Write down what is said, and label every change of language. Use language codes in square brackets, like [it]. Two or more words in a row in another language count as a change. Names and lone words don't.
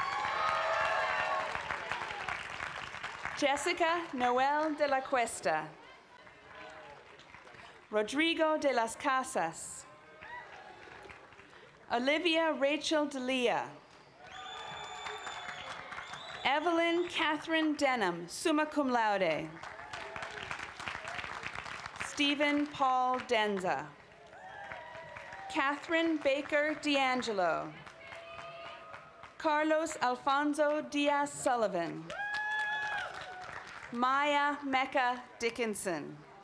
[en] Jessica Noel de la Cuesta. Rodrigo de las Casas. Olivia Rachel D'Elia. Evelyn Catherine Denham, [la] summa cum laude. [en] Stephen Paul Denza. Catherine Baker D'Angelo. Carlos Alfonso Diaz Sullivan. Maya Mecca Dickinson.